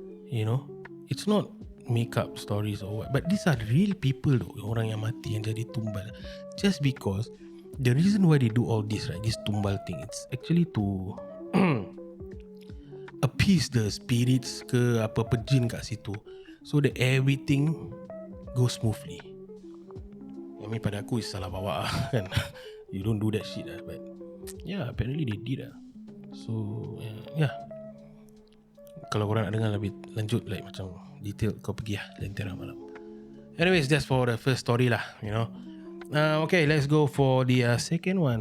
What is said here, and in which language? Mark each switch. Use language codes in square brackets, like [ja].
[en] You know, it's not make up stories or what, but these are real people though, [ms] orang yang mati yang jadi tumbal. [en] Just because the reason why they do all this, right, this tumbal thing, it's actually to appease the spirits [ms] ke apa-apa jin kat situ, [en] so that everything goes smoothly. I mean, [ms] pada aku is salah bawa lah, kan. [en] You don't do that shit lah, but yeah, apparently they did lah. So yeah, [ms] kalau korang nak dengar lebih lanjut, [en] like [ms] macam detail, kau pergi lah [en] Lentera Malam. Anyways, that's for the first story lah, you know. Okay, let's go for the second one.